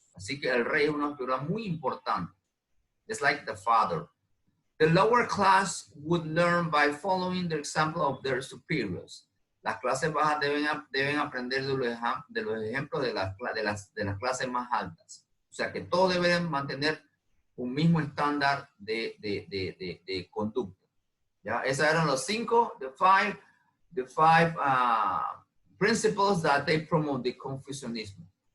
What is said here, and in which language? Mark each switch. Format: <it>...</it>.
<es>Así que el rey es una figura muy importante.</es> <en>It's like the father. The lower class would learn by following the example of their superiors.</en> <es>Las clases bajas deben aprender de los ejemplos de las clases más altas. O sea que todos deben mantener un mismo estándar de conducta. ¿Ya? Esos eran los 5,</es> <en>the five principles that they promote, the Confucianismo.</en>